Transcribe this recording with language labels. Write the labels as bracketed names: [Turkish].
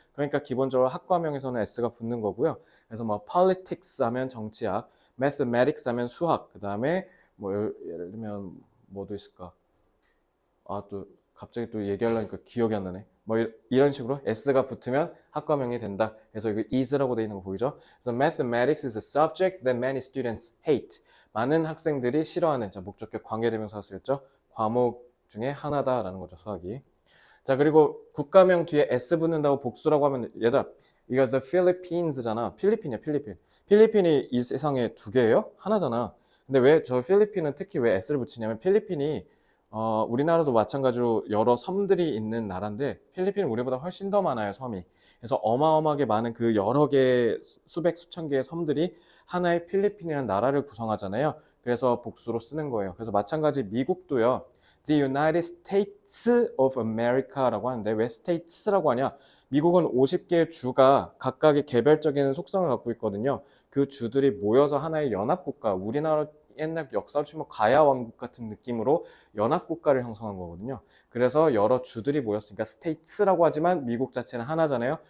[Korean] 그러니까 기본적으로 학과명에서는 s가 붙는 거고요. 그래서 뭐 politics 하면 정치학, mathematics 하면 수학, 그 다음에 뭐 예를 들면 뭐도 있을까? 아, 또 갑자기 또 얘기하려니까 기억이 안 나네. 뭐 이런 식으로 s가 붙으면 학과명이 된다. 그래서 이거 is라고 돼 있는 거 보이죠? 그래서 [English] mathematics is a subject that many students hate. [Korean] 많은 학생들이 싫어하는, 자, 목적격 관계대명사 쓰였죠? 과목 중에 하나다라는 거죠, 수학이. 자, 그리고 국가명 뒤에 s 붙는다고 복수라고 하면 얘들아, 이거 the Philippines잖아. 필리핀이야, 필리핀. 필리핀이 이 세상에 두 개예요? 하나잖아. 근데 왜 저 필리핀은 특히 왜 s를 붙이냐면 필리핀이 우리나라도 마찬가지로 여러 섬들이 있는 나라인데 필리핀은 우리보다 훨씬 더 많아요, 섬이. 그래서 어마어마하게 많은 그 여러 개, 수백, 수천 개의 섬들이 하나의 필리핀이라는 나라를 구성하잖아요. 그래서 복수로 쓰는 거예요. 그래서 마찬가지 미국도요. The United States of America라고 하는데 왜 states라고 하냐? 미국은 50개의 주가 각각의 개별적인 속성을 갖고 있거든요. 그 주들이 모여서 하나의 연합국가, 우리나라 옛날 역사로 치면 가야 왕국 같은 느낌으로 연합국가를 형성한 거거든요. 그래서 여러 주들이 모였으니까 states라고 하지만 미국 자체는 하나잖아요.